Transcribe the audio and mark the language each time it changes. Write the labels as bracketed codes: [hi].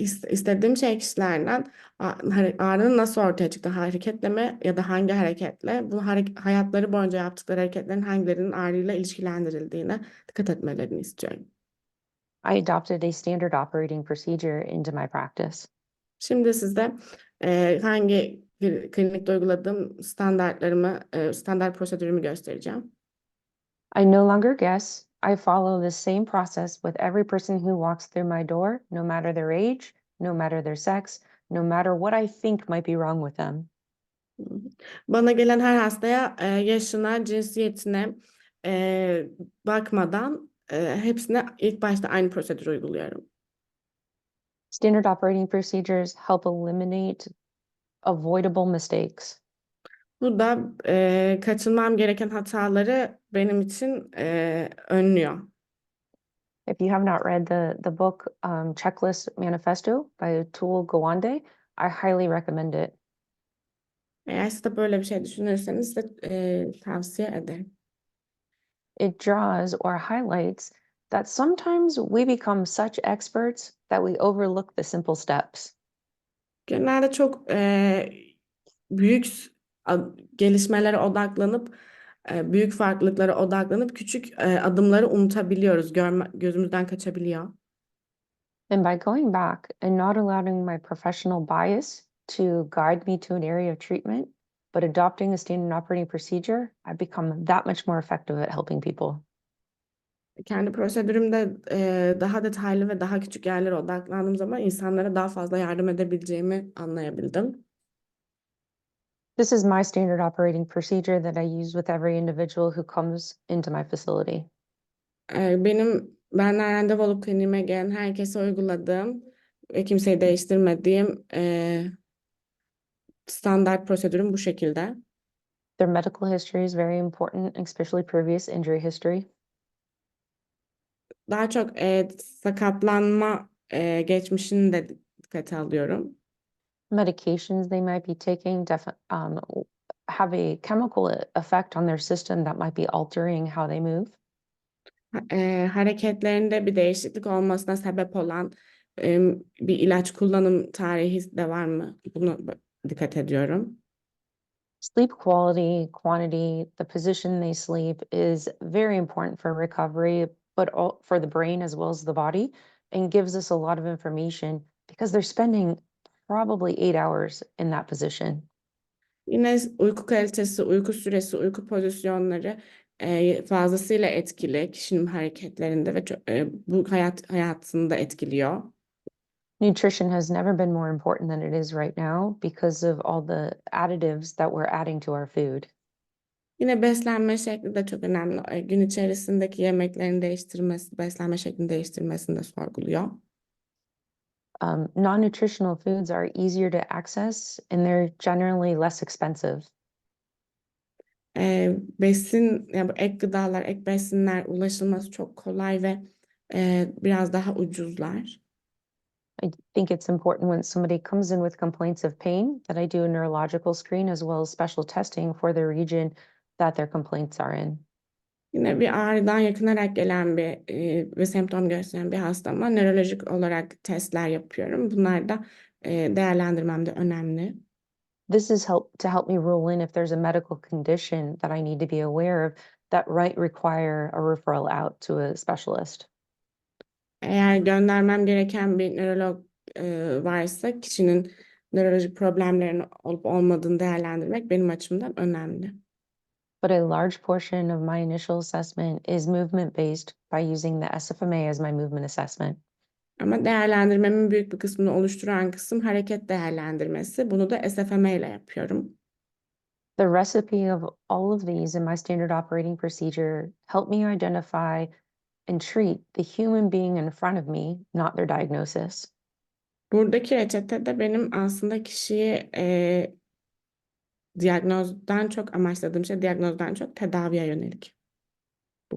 [tr] İstediğim şey kişilerden ağrının nasıl ortaya çıktı, hareketle mi ya da hangi hareketle, bu hayatları boyunca yaptıkları hareketlerin hangilerinin ağrıyla ilişkilendirildiğine dikkat etmelerini istiyorum. [en] I adopted a standard operating procedure into my practice. [tr] Şimdi size hangi klinikte uyguladığım standart prosedürümü göstereceğim. [en] I no longer guess. I follow the same process with every person who walks through my door, no matter their age, no matter their sex, no matter what I think might be wrong with them. [tr] Bana gelen her hastaya yaşına, cinsiyetine bakmadan hepsine ilk başta aynı prosedürü uyguluyorum. [en] Standard operating procedures help eliminate avoidable mistakes. [tr] Bu da kaçınmam gereken hataları benim için önlüyor. [en] If you have not read the book Checklist Manifesto by Atul Gawande, I highly recommend it. [tr] Eğer siz de böyle bir şey düşünürseniz de tavsiye ederim. [en] It draws or highlights that sometimes we become such experts that we overlook the simple steps. [tr] Genelde çok büyük gelişmelere odaklanıp büyük farklılıklara odaklanıp küçük adımları unutabiliyoruz. Gözümüzden kaçabiliyor. [en] And by going back and not allowing my professional bias to guide me to an area of treatment, but adopting a standard operating procedure, I become that much more effective at helping people. [tr] Kendi prosedürümde daha detaylı ve daha küçük yerlere odaklandığım zaman insanlara daha fazla yardım edebileceğimi anlayabildim. [en] This is my standard operating procedure that I use with every individual who comes into my facility. [tr] Benden randevu alıp kliniğime gelen herkese uyguladığım ve kimseyi değiştirmediğim standart prosedürüm bu şekilde. [en] Their medical history is very important, especially previous injury history. [tr] Daha çok sakatlanma geçmişini de dikkate alıyorum. [en] Medications they might be taking have a chemical effect on their system that might be altering how they move. [tr] Hareketlerinde bir değişiklik olmasına sebep olan bir ilaç kullanım tarihi de var mı? Bunu dikkat ediyorum. [en] Sleep quality, quantity, the position they sleep is very important for recovery, but for the brain as well as the body, and gives us a lot of information because they're spending probably 8 hours in that position. [tr] Yine uyku kalitesi, uyku süresi, uyku pozisyonları fazlasıyla etkili kişinin hareketlerinde ve bu hayatını da etkiliyor. [en] Nutrition has never been more important than it is right now because of all the additives that we're adding to our food. [tr] Yine beslenme şekli de çok önemli. Gün içerisindeki yemeklerin değiştirmesi, beslenme şeklini değiştirmesini de sorguluyor. [en] Non-nutritional foods are easier to access and they're generally less expensive. [tr] Yani bu ek gıdalar, ek besinler ulaşılması çok kolay ve biraz daha ucuzlar. [en] I think it's important when somebody comes in with complaints of pain that I do a neurological screen as well as special testing for the region that their complaints are in. [tr] Yine bir ağrıdan yakınarak gelen ve semptom gösteren bir hastama nörolojik olarak testler yapıyorum. Bunlar da değerlendirmemde önemli. [en] This is to help me rule in if there's a medical condition that I need to be aware of that might require a referral out to a specialist. [tr] Eğer göndermem gereken bir nörolog varsa kişinin nörolojik problemlerinin olup olmadığını değerlendirmek benim açımdan önemli. [en] But a large portion of my initial assessment is movement based by using the SFMA as my movement assessment. [tr] Ama değerlendirmemin büyük bir kısmını oluşturan kısım hareket değerlendirmesi. Bunu da SFMA ile yapıyorum. [en] The recipe of all of these in my standard operating procedure help me identify and treat the human being in front of me, not their diagnosis. [tr] Buradaki reçetede benim aslında kişiyi diyagnozdan çok tedaviye yönelik bu